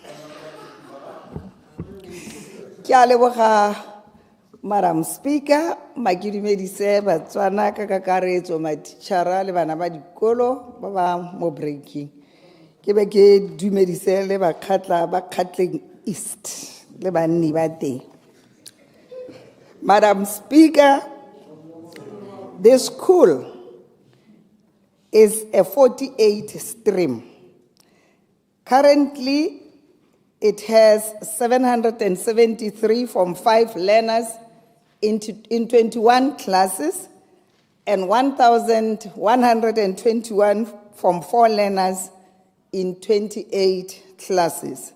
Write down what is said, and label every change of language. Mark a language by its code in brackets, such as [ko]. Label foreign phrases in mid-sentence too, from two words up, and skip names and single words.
[tn] Ke a leboga [en] Madam Speaker, [tn] makidumedise batswana ka kakaretso matitšhara le bana ba dikolo ba ba mo breaking. Ke be ke dumedise le bakgatla ba Gauteng East le banni ba teng. [en] Madam Speaker, this school is a 48 stream. Currently, it has 773 Form 5 learners in 21 classes and 1,121 Form 4 learners in 28 classes.